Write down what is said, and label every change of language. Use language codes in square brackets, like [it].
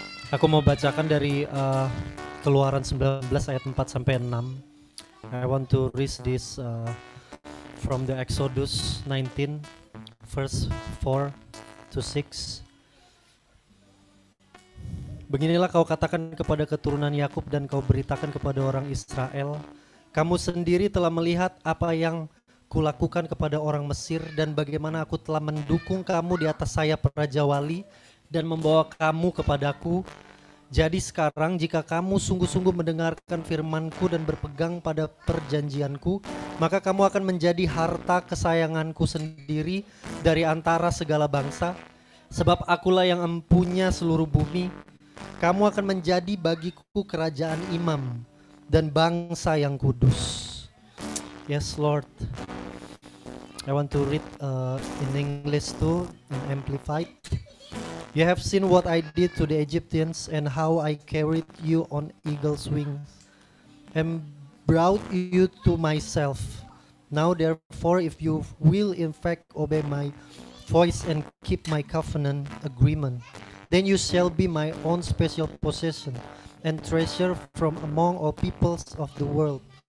[id] Aku mau bacakan dari Keluaran 19 ayat 4 sampai 6. [en] I want to read this from the Exodus 19 verse 4 to 6. [id] Beginilah kau katakan kepada keturunan Yakub dan kau beritakan kepada orang Israel, kamu sendiri telah melihat apa yang kulakukan kepada orang Mesir dan bagaimana aku telah mendukung kamu di atas sayap Raja Wali dan membawa kamu kepadaku. Jadi sekarang jika kamu sungguh-sungguh mendengarkan firman-Ku dan berpegang pada perjanjian-Ku, maka kamu akan menjadi harta kesayangan-Ku sendiri dari antara segala bangsa, sebab Akulah yang empunya seluruh bumi. Kamu akan menjadi bagiku kerajaan imam dan bangsa yang kudus. [en] Yes, Lord. I want to read in English too, in Amplified. You have seen what I did to the Egyptians and how I carried you on eagle's wings and brought you to myself. Now therefore, if you will in fact obey my voice and keep my covenant agreement, then you shall be my own special possession and treasure from among all peoples of the world.